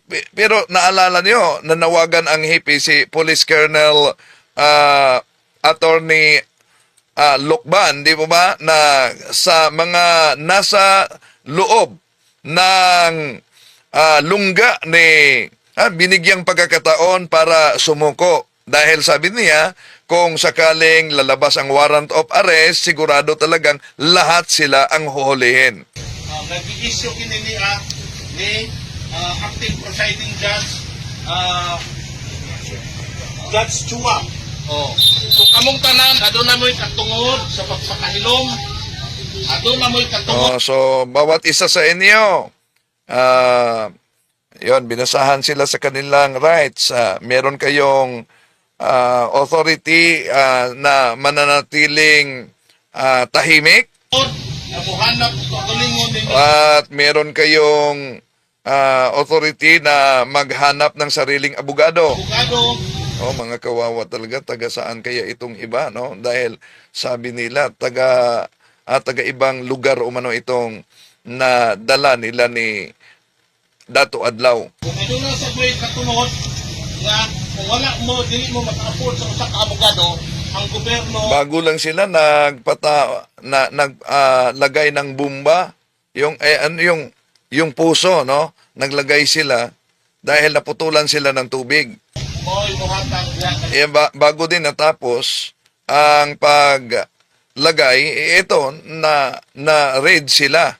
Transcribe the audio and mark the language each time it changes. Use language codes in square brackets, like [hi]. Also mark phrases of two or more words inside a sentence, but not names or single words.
[tl] Pero naalala niyo, nanawagan ang HIPI si Police Colonel Attorney Lokban, di ba ba, na sa mga nasa loob ng lungga ni binigyang pagkakataon para sumuko. Dahil sabi niya, kung sakaling lalabas ang [en] warrant of arrest, [tl] sigurado talagang lahat sila ang huhulihin. [ceb] Nag-i-issue kini ni [en] acting presiding judge [ceb] Judge Chua. So kamong tanan aduna mo'y katungod sa pagpakahilom, aduna mo'y katungod So, [tl] bawat isa sa inyo, yon binasahan sila sa kanilang rights. Meron kayong authority na mananatiling tahimik [ceb] na muhanap ug kagalingon ninyo [tl] at meron kayong authority na maghanap ng sariling abogado. abogado. Mga kawawa talaga, taga saan kaya itong iba, no? Dahil sabi nila, taga ibang lugar umano itong nadala nila ni Dato Adlaw. [ceb] Kung aduna sa mo'y katungod nga kung wala mo dili mo maka-afford sa usa ka abogado, ang gobyerno [tl] Bago lang sila naglagay ng bomba, yung puso, no? Naglagay sila dahil naputulan sila ng tubig. [ceb] mo'y muhatag diha [tl] Bago din natapos ang paglagay, ito na raid sila.